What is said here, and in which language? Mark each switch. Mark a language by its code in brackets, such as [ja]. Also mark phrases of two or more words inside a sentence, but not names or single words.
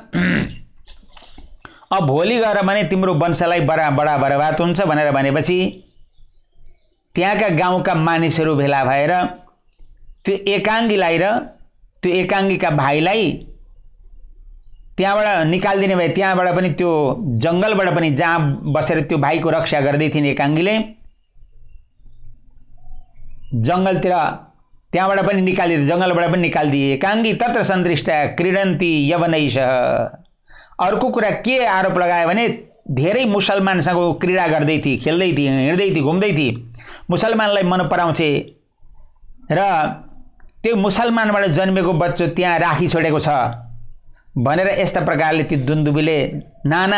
[ne] अब भोलि गएर भने तिम्रो वंशलाई बडा बर्बाद हुन्छ भनेर भनेपछि त्यहाँका गाउँका मानिसहरू भेला भएर त्यो एकाङ्गीलाई र त्यो एकाङ्गीका भाइलाई त्यहाँबाट निकालिदिने भए, त्यहाँबाट पनि त्यो जङ्गलबाट पनि जहाँ बसेर त्यो भाइको रक्षा गर्दै थिइन् एकाङ्गीले जङ्गलतिर, त्यहाँबाट पनि निकालिदिए, जङ्गलबाट पनि निकालिदिए। [sa] एकाङ्गी तत्र सन्तृष्टा क्रीडन्ती यवनैषः। [ne] अर्को कुरा के आरोप लगायो भने धेरै मुसलमानसँग क्रीडा गर्दै थिए, खेल्दै थिए, हिँड्दै थिए, घुम्दै थिए, मुसलमानलाई मन पराउँछे र त्यो मुसलमानबाट जन्मेको बच्चो त्यहाँ राखी छोडेको छ भनेर यस्ता प्रकारले ती दुन्दुबीले नाना